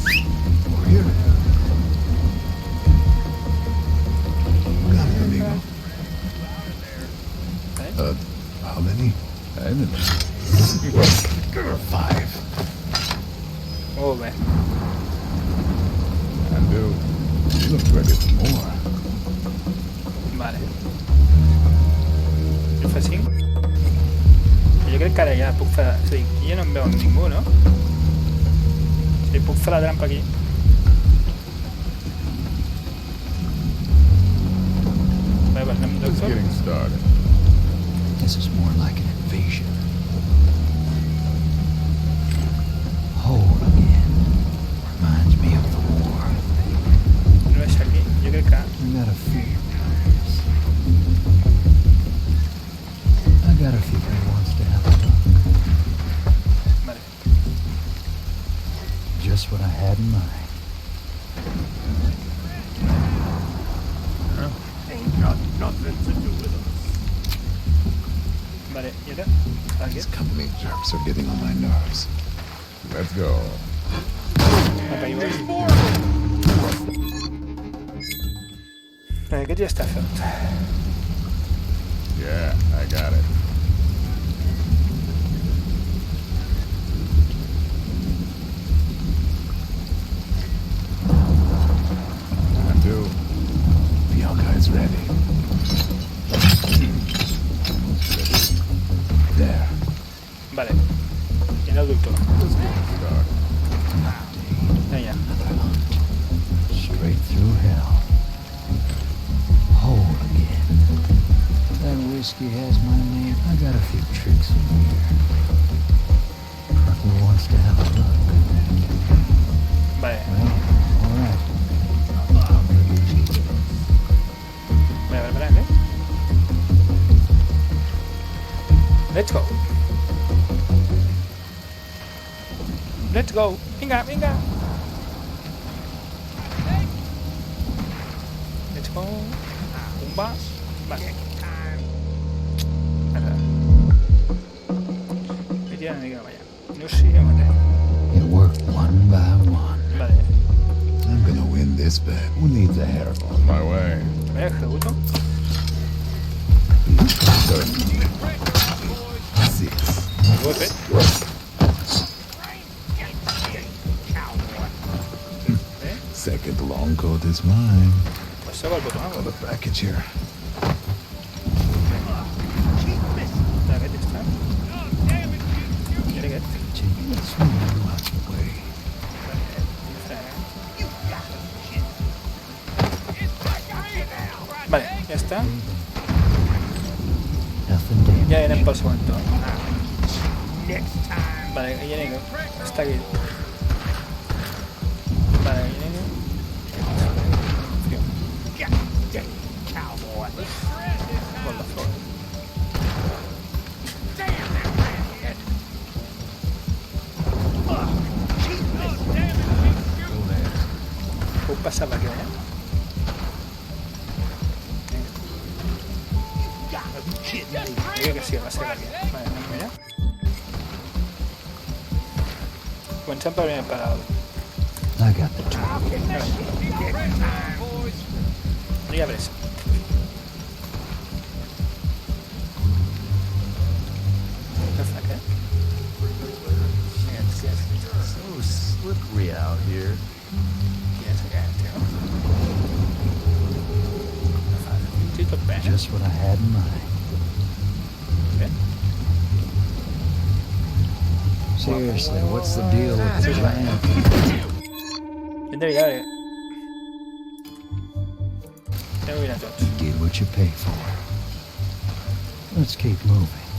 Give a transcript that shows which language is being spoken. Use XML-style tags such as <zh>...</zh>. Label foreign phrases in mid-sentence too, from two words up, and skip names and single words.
<en>Over here. Got it, amigo. How many? I don't know. 5.</en> <ca>Oh, bé.</ca> <en>Andrew, you look ready for more.</en> <ca>Vale. Jo fa 5? Jo crec que ara ja puc fer... És a dir, aquí ja no em veu ningú, no? Sí, puc fer la trampa aquí. Vale, pues anem</ca> <en>Just</en> <ca>doctor.</ca> <en>getting started. This is more like an invasion. Hold again. Reminds me of the war.</en> <ca>No és aquí. Jo crec que...</ca> <en>I got a few. I got a few who wants to have a look.</en> <ca>Vale.</ca> <en>Just what I had in mind. Ain't got nothing to do with us.</en> <ca>Vale, i ara? Aquí.</ca> <en>These company jerks are getting on my nerves. Let's go.</en> <ca>Apaïmos. Aquest ja està fet.</ca> <en>Yeah, I got it. Andrew, Bianca is ready. There.</en> <ca>Vale. I ara el doctor.</ca> <en>Just getting started.</en> <ca>Vinga.</ca> <en>Straight through hell. Hold again. That whiskey has my name. I got a few tricks in here. Who wants to have a look?</en> <ca>Vale.</ca> <en>Well, all right.</en> <es>Voy a preparar, ¿eh?</es> <en>Let's go. Let's go.</en> <ca>Vinga, vinga.</ca> <en>Let's go.</en> <ca>Pumba. Vale. Ara. Vete una mica allà. No sé, mate.</ca> <en>It worked one by one.</en> <ca>Vale.</ca> <en>I'm gonna win this bet. Who needs a hairball? On my way.</en> <ca>A veure, ejecuto. 6. Ho he fet.</ca> <en>Second long coat is mine.</en> <ca>Pues toca el botó.</ca> <en>Got a package here.</en> <ca>Aquest està. I ara aquest.</ca> <en>Let's move out the way.</en> <ca>Vale, ja està.</ca> <en>Nothing damaged.</en> <ca>Ja anem pel segon torn. Vale, ja anem. Està aquí. Vale, ja anem.</ca> <es>Con la flor.</es> <ca>Puc passar per aquí, eh? Digue que sí, va ser per aquí. Vale, anem allà. Comencem per primer per alt.</ca> <en>I got the tool.</en> <ca>No hi ha pressa. Què fa, què?</ca> <en>So slippery out here.</en> <ca>Què és aquest, tio? No fa fins i tot bé.</ca> <en>Just what I had in mind.</en> <ca>Bé.</ca> <en>Seriously, what's the deal with the giant?</en> <ca>Hem de mirar, eh? Hem de mirar tots.</ca> <en>Get what you pay for. Let's keep moving.</en>